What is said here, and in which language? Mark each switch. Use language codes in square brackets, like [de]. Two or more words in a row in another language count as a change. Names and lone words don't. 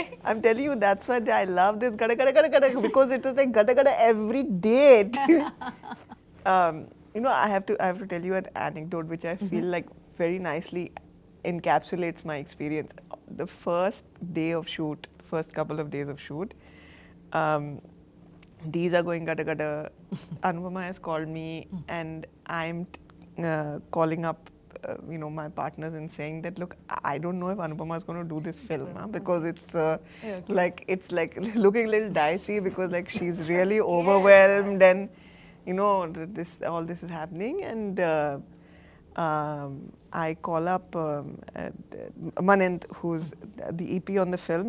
[en] I'm telling you, that's why I love this [hi] gada gada gada gada [en] because it was like [hi] gada gada [en] every day. I have to tell you an anecdote which I feel like very nicely encapsulates my experience. The first day of shoot, first couple of days of shoot, these are going [hi] gada gada. [en] Anupama has called me and I'm calling up my partners and saying that look, I don't know if Anupama is going to do this film because it's like looking a little dicey because like she's really overwhelmed and all this is happening and I call up Manent, who's the EP on the film.